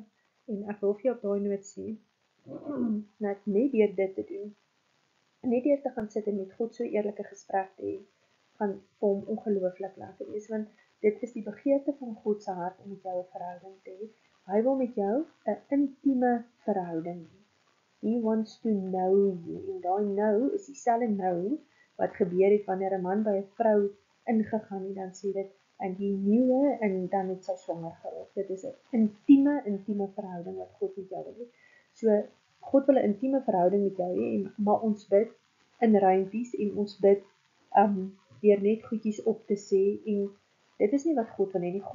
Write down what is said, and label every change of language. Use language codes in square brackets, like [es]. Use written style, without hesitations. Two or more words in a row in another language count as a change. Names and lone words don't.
[af] En ek wil vir jou op daai noot sê, net deur dit te doen, net deur te gaan sit en met God so eerlike gesprek te hê, gaan vir hom ongelooflik lekker wees, want dit is die begeerte van God se hart om met jou 'n verhouding te hê. Hy wil met jou 'n intieme verhouding hê. [en] He wants to know you, [af] en daai know is dieselfde know wat gebeur het wanneer 'n man by 'n vrou ingegaan het, dan sê dit, [en] and he knew her, [af] en dan het sy swanger geword. Dit is 'n intieme verhouding wat God met jou wil hê. So, God wil 'n intieme verhouding met jou hê, maar ons bid in ruimtes, en ons bid deur net goedjies op te sê, en dit is nie wat God wil hê nie.